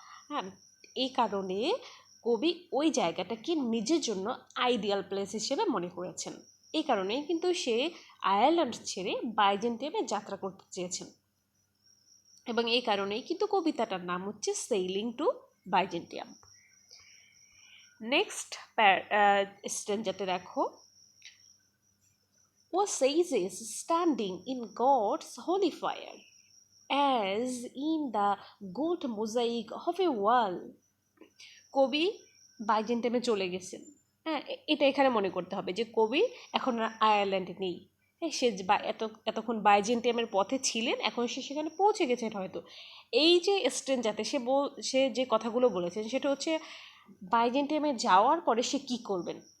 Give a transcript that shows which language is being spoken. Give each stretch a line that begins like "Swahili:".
Bangla: হ্যাঁ, এই কারণে কবি ওই জায়গাটাকে নিজের জন্য আইডিয়াল প্লেস হিসেবে মনে করেছেন। এই কারণেই কিন্তু সে আয়ারল্যান্ড ছেড়ে বাইজেন্টিয়ামে যাত্রা করতে চেয়েছেন, এবং এই কারণেই কিন্তু কবিতাটার নাম হচ্ছে সেইলিং টু বাইজেন্টিয়াম। নেক্সট স্ট্যান্জাতে দেখো,
English: ও says standing in God's holy fire as in the gold mosaic of a wall.
Bangla: কবি বাইজেন্টিয়ামে চলে গেছেন। হ্যাঁ, এটা এখানে মনে করতে হবে যে কবি এখন আর আয়ারল্যান্ডে নেই। হ্যাঁ, সে এতক্ষণ বাইজেন্টিয়ামের পথে ছিলেন, এখন সে সেখানে পৌঁছে গেছেন হয়তো। এই যে স্ট্রেঞ্জাতে সে যে কথাগুলো বলেছেন সেটা হচ্ছে বাইজেন্টিয়ামে যাওয়ার পরে সে কি করবেন।